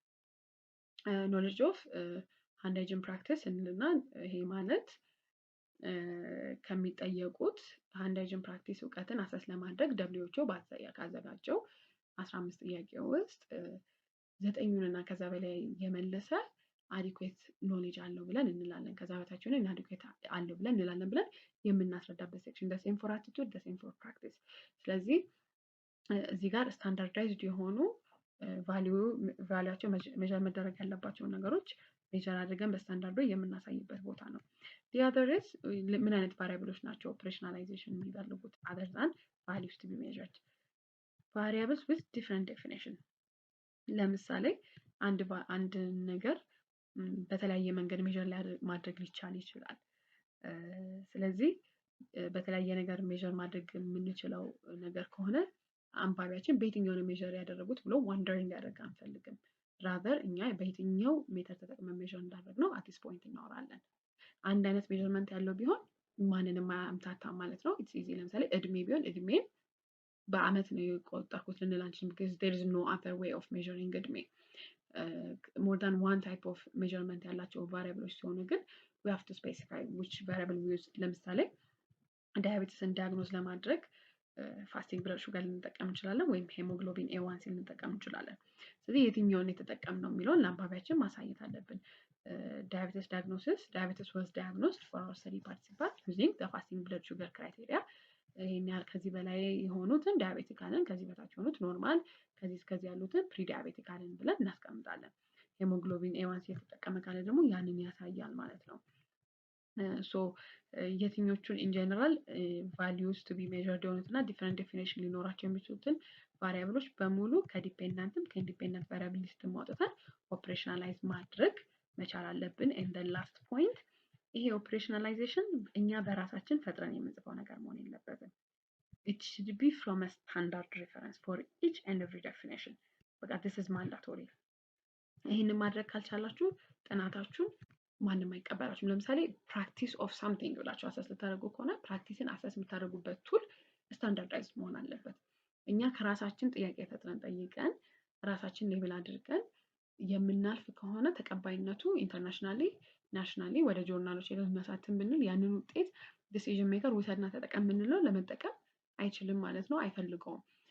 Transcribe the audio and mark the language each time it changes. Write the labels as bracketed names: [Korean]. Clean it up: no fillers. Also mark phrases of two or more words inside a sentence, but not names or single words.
[English] of hand hygiene practice [Amharic] እንልና ይሄ ማለት ከሚጠየቁት [English] hand hygiene practice [Amharic] እውቀትን አሰስ ለማድረግ WHO ካዘጋጀው 15 ጥያቄ ውስጥ 9ኙንና ከዛ በላይ የመለሰ [English] adequate knowledge [Amharic] አለው ብለን እንላለን። ከዛ በታች ሆነ inadequate አለው ብለን እንላለን ብለን የምናስረዳበት ሴክሽን [English] the same for attitude, the same for practice. [Amharic] ስለዚህ እዚህ ጋር ስታንዳርዳይዝድ የሆኑ ቫልዩአቸው ሜዠር መደረግ ያለባቸው ነገሮች ሜዠር አድርገን በስታንዳርዱ የምናሳይበት ቦታ ነው። [English] the other is [Amharic] ምን አይነት ቫሪያብሎች ናቸው ኦፕሬሽናላይዜሽን የሚፈልጉት [English] other than values to be measured? variables with different definition. [Amharic] ለምሳሌ አንድ ነገር በተለያየ መንገድ ሜዠር ማድረግ ሊቻል ይችላል። ስለዚህ በተለያየ ነገር ሜዠር ማድረግ የምንችለው ነገር ከሆነ አንባቢያችን በየትኛው ነው ሜዠር ያደረጉት ብሎ ዋንደር እንዲያደርግ አንፈልግም። ራዘር እኛ በየትኛው ሜተድ ተጠቅመን ሜዠር እንዳደረግነው [English] at this point [Amharic] እናወራለን። አንድ አይነት ሜዠርመንት ያለው ቢሆን ማንንም አያምታታም ማለት ነው። [English] it's easy። [Amharic] ለምሳሌ እድሜ ቢሆን እድሜን በአመት ነው የቆጠርኩት ልንል አንችልም [English] because there is no other way of measuring [Amharic] እድሜ። [English] more than one type of measurement [Amharic] ያላቸው ቫሪያብሎች ሲሆኑ ግን [English] we have to specify which variable we use። [Amharic] ለምሳሌ ዳያቤቲስን ዲያግኖዝ ለማድረግ [English] fasting blood sugar [Amharic] ልንጠቀም እንችላለን ወይም ሄሞግሎቢን A1C ልንጠቀም እንችላለን። ስለዚህ የትኛውን የተጠቀምነው የሚለውን ለአንባቢያችን ማሳየት አለብን። [English] diabetes diagnosis was diagnosed for our study participants using the fasting blood sugar criteria. [Amharic] ይሄን ያህል ከዚህ በላይ የሆኑትን ዳያቤቲክ አለን፣ ከዚህ በታች የሆኑት ኖርማል፣ ከዚህ እስከዚህ ያሉትን [English] pre diabetic [Amharic] አለን ብለን እናስቀምጣለን። ሄሞግሎቢን ኤዋንሲ የተጠቀመ ካለ ደግሞ ያንን ያሳያል ማለት ነው። ሶ የትኞቹን [English] in general values to be measured [Amharic] የሆኑትና [English] different definition [Amharic] ሊኖራቸው የሚችሉትን ቫሪያብሎች በሙሉ ከዲፔንዳንትም ከኢንዲፔንደንት ቫሪያብል ሊስትም አውጥተን ኦፕሬሽናላይዝ ማድረግ መቻል አለብን። [English] and last point [Amharic] ይሄ ኦፕሬሽናላይዜሽን እኛ በራሳችን ፈጥረን የምንጽፈው ነገር መሆን የለበትም። [English] it should be from a standard reference for each and every definition. [Amharic] በቃ [English] this is mandatory። [Amharic] ይሄንን ማድረግ ካልቻላችሁ ጥናታችሁን ማንም አይቀበላችሁም። ለምሳሌ [English] practice of something [Amharic] ብላችሁ አሰስ ልታደርጉ ከሆነ ፕራክቲስን አሰስ የምታደርጉበት ቱል ስታንዳርዳይዝ መሆን አለበት። እኛ ከራሳችን ጥያቄ ፈጥረን ጠይቀን ራሳችን ሌብል አድርገን የምናልፍ ከሆነ ተቀባይነቱ [English] internationally nationally [Amharic] ወደ ጆርናሎች ለማሳተም ብንል ያንን ውጤት [English] decision maker [Amharic] ውሰድና ተጠቀም ብንለው ለመጠቀም አይችልም ማለት ነው፣ አይፈልገውም።